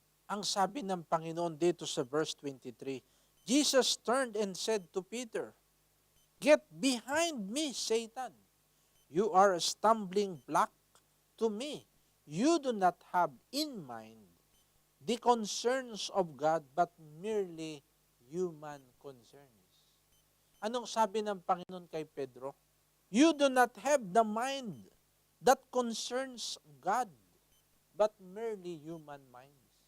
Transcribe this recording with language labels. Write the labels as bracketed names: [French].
[Filipino] Ang sabi ng Panginoon dito sa verse 23, [English] Jesus turned and said to Peter, get behind me, Satan. You are a stumbling block to me. You do not have in mind the concerns of God, but merely human concerns. [Filipino] Anong sabi ng Panginoon kay Pedro? [English] You do not have the mind that concerns God, but merely human minds.